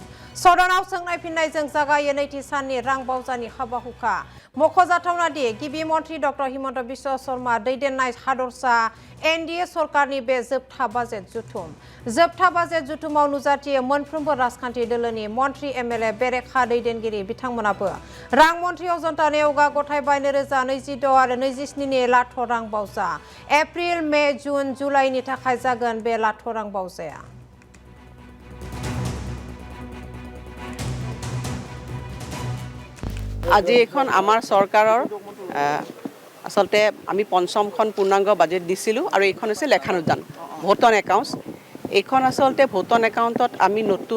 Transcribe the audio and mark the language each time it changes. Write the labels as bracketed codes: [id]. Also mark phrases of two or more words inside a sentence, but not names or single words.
[brx] सदनाव सोंनाय फिननायजों जागायो नैथि साननि रां बावजानि हाबा-हुखा मख'जाथावना दि गिबि मन्थ्रि डक्टर हिमन्त बिश्व शर्मा दैदेननाय हादरसा एनडीए सरकारनि बे जोबथा बाजेट जुथुमाव नुजाथियो मोनफ्रोमबो राजखान्थि दोलोनि मन्थ्रि एमएलए बेरेखा दैदेनगिरि बिथांमोनाबो रां मन्थ्रि अजन्ता नेवगा गथायबाय 2026 आरो 27 नि लाथ' रां बावजा एप्रिल मे जुन जुलाइनि थाखाय जागोन बे लाथ' रां बावजाया [as] আজি এখন আমাৰ চৰকাৰৰ আসলতে আমি পঞ্চমখন পূৰ্ণাংগ বাজেট দিছিলোঁ আৰু এইখন হৈছে লেখানুদান [en] vote on accounts [as] এইখন আসলতে [en] vote on account [as] আমি নতুন